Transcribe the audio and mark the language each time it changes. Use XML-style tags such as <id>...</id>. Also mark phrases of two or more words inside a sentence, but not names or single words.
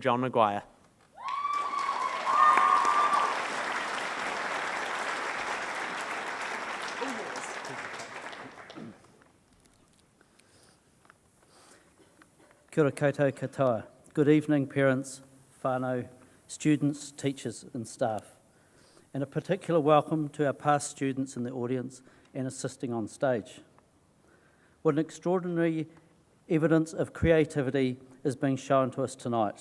<en>John Maguire.</en> <mi>Kia ora koutou katoa.</mi> <en>Good evening, parents, whānau, students, teachers and staff. And a particular welcome to our past students in the audience and assisting on stage. What an extraordinary evidence of creativity is being shown to us tonight.</en>